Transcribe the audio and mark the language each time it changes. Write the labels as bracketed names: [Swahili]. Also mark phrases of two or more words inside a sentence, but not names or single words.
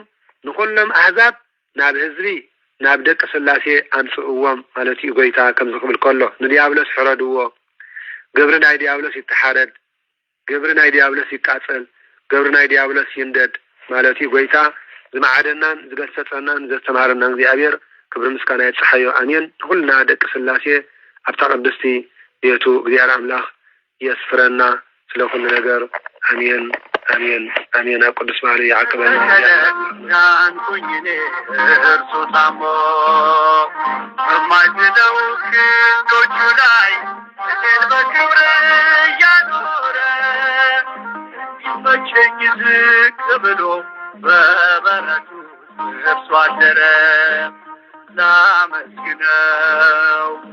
[Tigrinya] ንኩሎም አሕዛብ ናብ ህዝቢ ናብ ደቂ ስላሴ አንጽእዎም ማለት እዩ ጎይታ ከም ዝኽብል ከሎ ንዲያብሎስ ሕረድዎ ግብሪ ናይ ዲያብሎስ ይተሓረድ ግብሪ ናይ ዲያብሎስ ይቃጸል ግብሪ ናይ ዲያብሎስ ይንደድ ማለት እዩ ጎይታ ዝማዓደናን ዝገሰጸናን ዘስተማረናን እግዚአብሔር ክብሪ ምስጋና ይጽሐዮ አሜን ሁልና ደቂ ስላሴ ኣብታ ቅድስቲ ቤቱ እግዚአብሔር አምላኽ የስፍረና ስለ ሁሉ ነገር አሜን አሜን አሜን ቅዱስ ባሪ ያዕቅበና [Amharic] ያንኩኝኔ እርሱ ታሞ በማይዝለው ክንዶቹ ላይ እኔን በክብር እያኖረ ይመቸኝ ዝቅ ብሎ በበረቱ እርሱ አደረ ላመስግነው